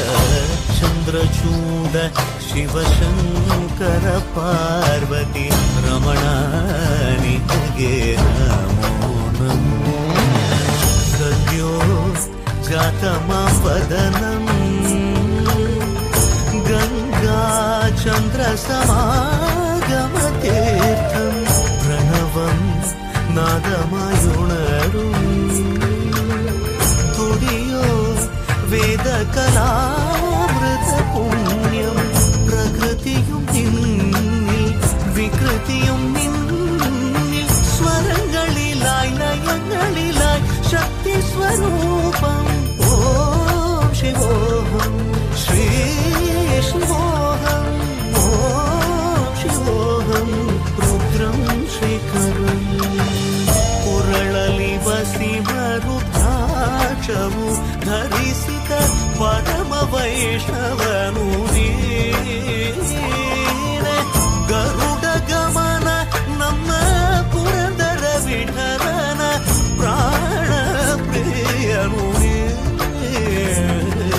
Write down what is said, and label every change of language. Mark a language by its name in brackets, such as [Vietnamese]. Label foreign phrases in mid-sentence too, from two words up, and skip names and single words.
[Kannada] ಚಂದ್ರಚೂಡ ಶಿವಶಂಕರ ಪಾರ್ವತಿ ರಮಣ ನಿನಗೆ ನಮೋ ನಮೋ. [Sanskrit] ಸದ್ಯೋ ಜಾತಮಾಪದನಂ ಗಂಗಾ ಚಂದ್ರ ಸಮಾಗಮತೀರ್ಥಂ ಪ್ರಣವಂ നാദമായുണരു [Malayalam] തുടിയോ വേദകലാമൃത പുണ്യം പ്രകൃതിയും നിന്നിൽ വികൃതിയും നിന്നിൽ സ്വരങ്ങളിലായി ലയങ്ങളിലായി ശക്തി സ്വരൂപം. [Sanskrit] ഓം ശിവോഹം ശ്രീ ശിവോഹം ഓം ശിവോഹം രുദ്രം ശ്രീകരം. [Kannada] ಕುರಳಲಿ ವಸಿಮರುದ್ರಾಕ್ಷವು ಧರಿಸಿದ ಪರಮ ವೈಷ್ಣವನು ನೀನೆ. ಗರುಡ ಗಮನ ನಮ್ಮ ಪುರಂದರ ವಿಠಲನ ಪ್ರಾಣ ಪ್ರಿಯನು ನೀನೆ.